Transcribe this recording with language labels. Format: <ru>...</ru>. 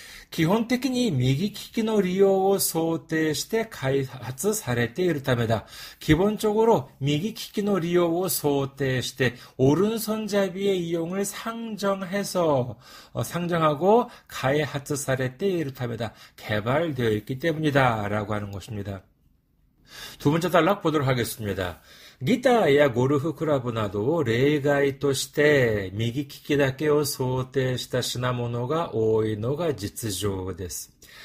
<ja>基本的に右利きの利用を想定して開発されているためだ.</ja> <ko>기본적으로</ko> <ja>右利きの利用を想定して</ja> <ko>오른손잡이의 이용을 상정하고</ko> <ja>開発されているためだ.</ja> <ko>개발되어 있기 때문이다 라고 하는 것입니다. 두 번째 단락 보도록 하겠습니다.</ko> <ja>ギターやゴルフクラブなどを例外として右利きだけを想定した品物が多いのが実情です.</ja>